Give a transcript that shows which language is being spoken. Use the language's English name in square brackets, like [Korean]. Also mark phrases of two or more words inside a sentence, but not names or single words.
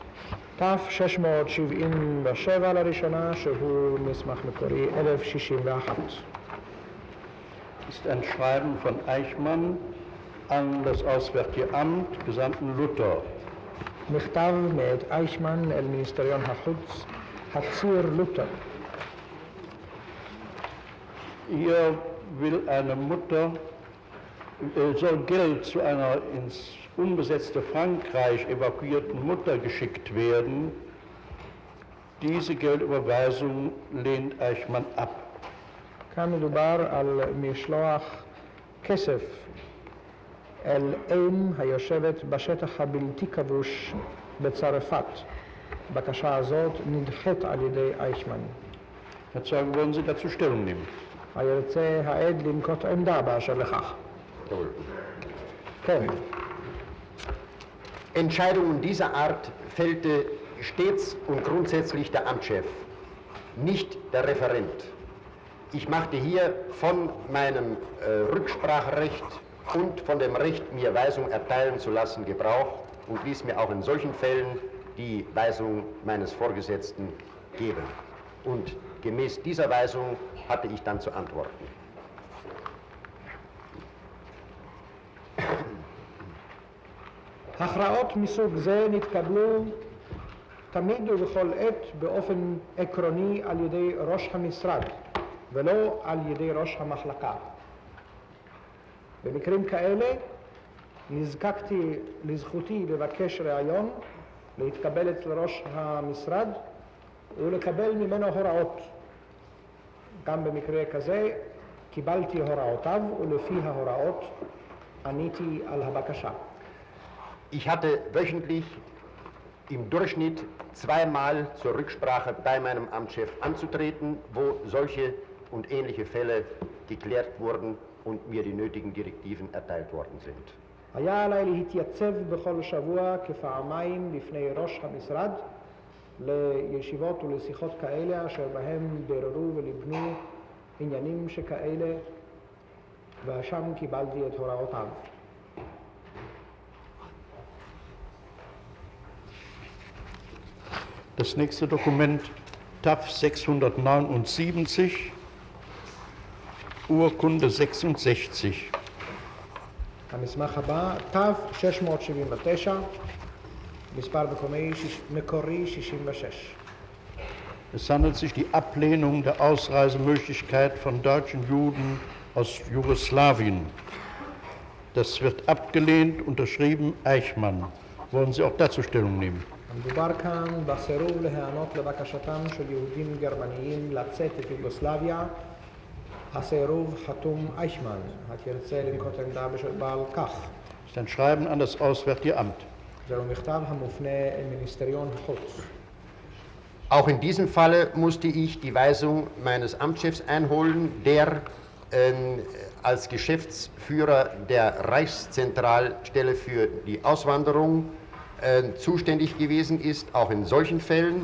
[Hebrew] תש"677 לראשונה, שהוא מסמך מקורי 1061. [German] ist ein Schreiben von Eichmann an das Auswärtige Amt, Gesandten Luther. [Hebrew] מכתב מאת אייכמן אל מיניסטריון החוץ, הציר לותר. [German] Hier will eine Mutter, soll Geld zu einer ins unbesetzte Frankreich evakuierten Mutter geschickt werden. Diese Geldüberweisung lehnt Eichmann ab. [Hebrew] כאן מדובר על משלוח כסף אל אם היושבת בשטח הבלתי כבוש בצרפת. בקשה הזאת נדחית על ידי אייכמן. [German] Herr Zeuge, wollen Sie dazu Stellung nehmen? [Hebrew] הירצה העד לנקוט עמדה באשר לכך. כן. [German] Entscheidungen dieser Art fällte stets und grundsätzlich der Amtschef, nicht der Referent. Ich machte hier von meinem Rückspracherecht und von dem Recht, mir Weisung erteilen zu lassen, Gebrauch und ließ mir auch in solchen Fällen die Weisung meines Vorgesetzten geben. Und gemäß dieser Weisung hatte ich dann zu antworten. [Hebrew] הכרעות מסוג זה נתקבלו תמיד ובכל עת באופן עקרוני על ידי ראש המשרד ולא על ידי ראש המחלקה. במקרים כאלה נזקקתי לזכותי לבקש ראיון, להתקבל אצל ראש המשרד ולקבל ממנו הוראות. גם במקרה כזה קיבלתי הוראותיו ולפי ההוראות עניתי על הבקשה. [German] Ich hatte wöchentlich im Durchschnitt zweimal zur Rücksprache bei meinem Amtschef anzutreten, wo solche und ähnliche Fälle geklärt wurden und mir die nötigen Direktiven erteilt worden sind. [Hebrew] היה עליי להתייצב בכל שבוע כפעמיים בפני ראש המשרד לישיבות ולשיחות כאלה אשר בהם בררו ולבנו עניינים שכאלה ושם קיבלתי את הוראותיו. [German] Das nächste Dokument, TAF 679, Urkunde 66. [Hebrew] המסמך הבא, תו 679, מספר מקורי 66. [German] Es handelt sich die Ablehnung der Ausreisemöglichkeit von deutschen Juden aus Jugoslawien. Das wird abgelehnt, unterschrieben Eichmann. Wollen Sie auch dazu Stellung nehmen? [Hebrew] מדובר כאן בסירוב להיענות לבקשתם של יהודים גרמניים לצאת את יוגוסלביה. הסירוב חתום אייכמן. התרצה לנקוט עמדה על כך. [German] Das ist ein Schreiben an das Auswärtige Amt. [Hebrew] זהו מכתב המופנה אל מיניסטריון החוץ. [German] Auch in diesem Falle musste ich die Weisung meines Amtschefs einholen, der als Geschäftsführer der Reichszentralstelle für die Auswanderung zuständig gewesen ist, auch in solchen Fällen.